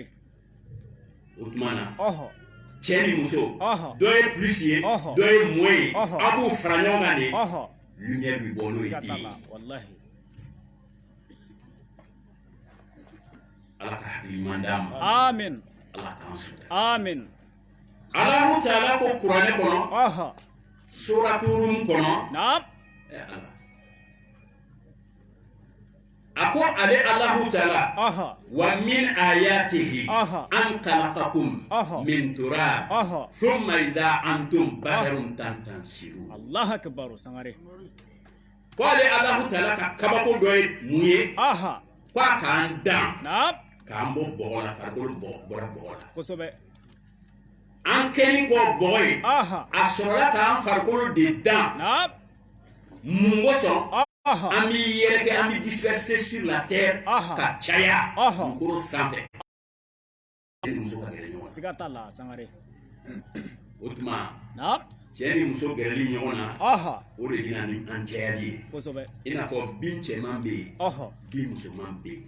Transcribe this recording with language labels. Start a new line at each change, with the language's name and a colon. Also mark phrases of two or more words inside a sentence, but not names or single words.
Bambara: o tuma na cɛ ni muso dɔ ye plus ye dɔ ye moins ye a b'u fara ɲɔgɔn kan
French: de lumière
Bambara: bi bɔ n'o ye den ye ala ka hakiliman d'a ma amin ala k'an sutura amin
Arabic: الله تعالى
Bambara: ko kuranɛ kɔnɔ aha suratu rum kɔnɔ naam ala a ko ale
Arabic: الله تعالى aha ومن آياته Aha. أن خلقكم Aha. من تراب Aha. ثم إذا أنتم بشر تنتشرون الله أكبر sangare
Bambara: ko ale Allahu taala ka kabako dɔ ye mun ye aha ko a k'an dan naam k'an bɔ bɔgɔ la farikolo bɔra bɔgɔ la kosobe an kɛlen kɔ bɔgɔ ye aha a sɔrɔla k'an farikolo de dan naam mun kosɔn aha an b'i yɛrɛkɛ an bɛ
French: disperser sur la terre Aha.
Bambara: ka caya Aha. dugukolo sanfɛ cɛ ni muso ka gɛrɛ ɲɔgɔn na sigata la sangare o tuma naam cɛ ni muso gɛrɛli ɲɔgɔn na aha o de bɛ na ni an cayali ye kosobe i n'a fɔ bin cɛman bɛ yen aha bin musoman bɛ yen